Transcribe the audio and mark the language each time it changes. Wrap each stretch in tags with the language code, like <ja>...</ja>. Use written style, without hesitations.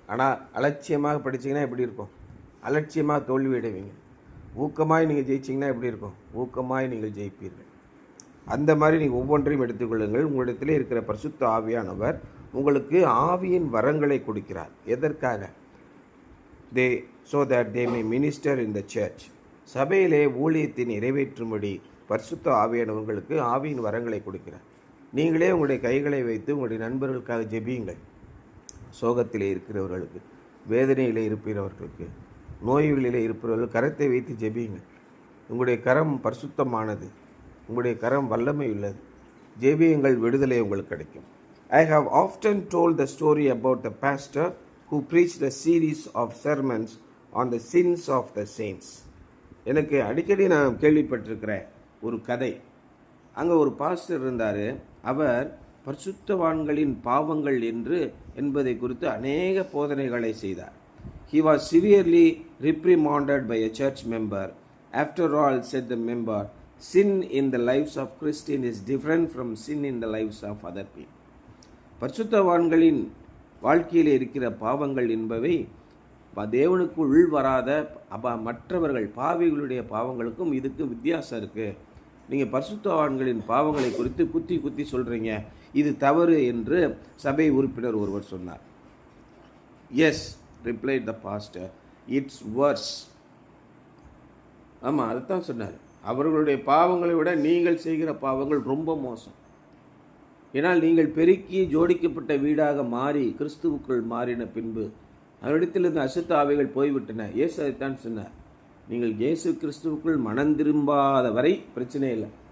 <ta>ஆனால் அலட்சியமாக படித்தீங்கன்னா எப்படி இருக்கும்? அலட்சியமாக தோல்வி அடைவீங்க. ஊக்கமாய் நீங்கள் ஜெயிச்சிங்கன்னா எப்படி இருக்கும்? ஊக்கமாய் நீங்கள் ஜெயிப்பீர்கள். அந்த மாதிரி நீங்கள் ஒவ்வொன்றையும் எடுத்துக்கொள்ளுங்கள். உங்களிடத்திலே இருக்கிற பரிசுத்த ஆவியானவர் உங்களுக்கு ஆவியின் வரங்களை கொடுக்கிறார். எதற்காக?</ta> <en>so that they may minister in the church.</en> <ta>சபையிலே ஊழியத்தை நிறைவேற்றும்படி பரிசுத்த ஆவியானவர்களுக்கு ஆவியின் வரங்களை கொடுக்கிறார். நீங்களே உங்களுடைய கைகளை வைத்து உங்களுடைய நண்பர்களுக்காக ஜெபியுங்கள். சோகத்திலே இருக்கிறவர்களுக்கு, வேதனையிலே இருப்பவர்களுக்கு, நோய்களிலே இருப்பவர்கள் கரத்தை வைத்து ஜெபியுங்கள். உங்களுடைய கரம் பரிசுத்தமானது, உங்களுடைய கரம் வல்லமை உள்ளது. ஜெபியுங்கள், விடுதலை உங்களுக்கு கிடைக்கும்.</ta> <en>I have often told the story about the pastor who preached a series of sermons on the sins of the saints.</en> <ta>எனக்கு அடிக்கடி நான் கேள்விப்பட்டிருக்கிற ஒரு கதை. அங்கே ஒரு பாஸ்டர் இருந்தார். அவர் பரிசுத்தவான்களின் பாவங்கள் என்பதை குறித்து அநேக போதனைகளை செய்தார்.</ta> <en>He was severely reprimanded by a church member. After all, said the member, sin in the lives of Christians is different from sin in the lives of other people.</en> <ta>பரிசுத்தவான்களின் வாழ்க்கையில் இருக்கிற பாவங்கள் என்பவை தேவனுக்கு உள் வராத மற்றவர்கள் பாவிகளுடைய பாவங்களுக்கும் இதுக்கும் வித்தியாசம் இருக்குது. நீங்கள் பரிசுத்தவான்களின் பாவங்களை குறித்து குத்தி குத்தி சொல்கிறீங்க, இது தவறு என்று சபை உறுப்பினர் ஒருவர் சொன்னார்.</ta> <en>Yes, replied the pastor, it's worse.</en> <ta>ஆமாம், அதுதான் சொன்னார். அவர்களுடைய பாவங்களை விட நீங்கள் செய்கிற பாவங்கள் ரொம்ப மோசம். ஏன்னால் நீங்கள் பெருக்கி ஜோடிக்கப்பட்ட வீடாக மாறி கிறிஸ்துவுக்குள் மாறின பின்பு அவரிடத்திலிருந்து அசுத்த ஆவிகள் போய்விட்டன. இயேசு அதைத்தான் சொன்னார். நீங்கள் இயேசு கிறிஸ்துவுக்குள் மனம் திரும்பாத வரை பிரச்சனை இல்லை.</ta>